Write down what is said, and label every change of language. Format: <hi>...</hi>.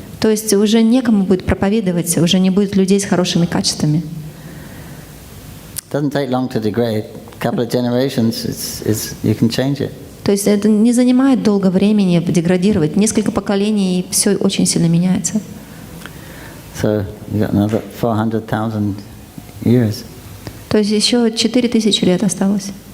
<ru>То есть уже некому будет проповедовать, уже не будет людей с хорошими качествами.</ru> <en>It doesn't take long to degrade. A couple of generations, you can change it.</en> <ru>То есть это не занимает долго времени деградировать. Несколько поколений, и все очень сильно меняется.</ru> <en>So you got another 400,000 years.</en> <ru>То есть еще 4000 лет осталось.</ru>